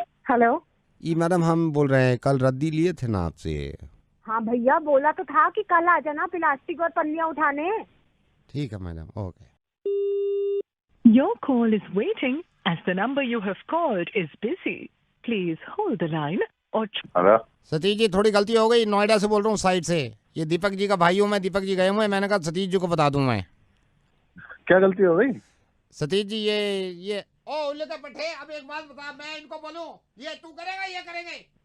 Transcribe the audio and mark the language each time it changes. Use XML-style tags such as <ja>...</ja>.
<hi>Hello. ये madam हम बोल रहे हैं कल रद्दी लिए थे ना आपसे। हाँ भैया बोला तो था कि कल आ जाना प्लास्टिक और पन्नियां उठाने। ठीक है madam okay.</hi> <en>Your call is waiting as the number you have called is busy. Please hold the line or...</en> <hi>hello Satish ji थोड़ी गलती हो गई, नोएडा से बोल रहा हूँ साइड से। ये दीपक जी का भाई हूँ मैं, दीपक जी गए हुए, मैंने कहा सतीश जी को बता दूं मैं। क्या गलती हो गई? सतीश जी ये ओ उल्ले का पट्टे, अब एक बात बता, मैं इनको बोलूं ये तू करेगा ये करेंगे?</hi>